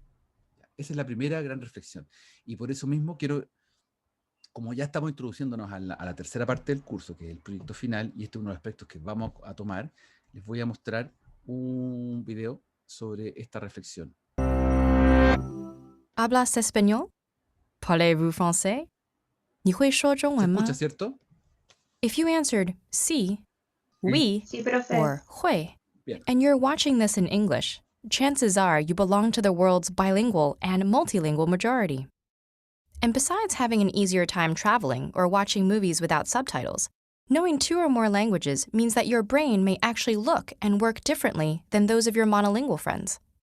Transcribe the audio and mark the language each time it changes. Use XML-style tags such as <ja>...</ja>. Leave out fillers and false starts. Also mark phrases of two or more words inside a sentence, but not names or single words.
<es>Esa es la primera gran reflexión. Y por eso mismo quiero, como ya estamos introduciéndonos a la tercera parte del curso, que es el proyecto final, y este es uno de los aspectos que vamos a tomar, les voy a mostrar un video sobre esta reflexión. ¿Hablas español?</es> <fr>¿Parlez-vous français?</fr> <zh>你会说中</zh> <es>¿Se</es> <zh>文吗?</zh> <es>escucha, cierto?</es> <en>If you answered sí, oui,</en> <es>Sí, profe.</es> <en>or 会,</en> <es>Bien.</es> <en>and you're watching this in English, chances are you belong to the world's bilingual and multilingual majority. And besides having an easier time traveling or watching movies without subtitles, knowing 2 or more languages means that your brain may actually look and work differently than those of your monolingual friends.</en>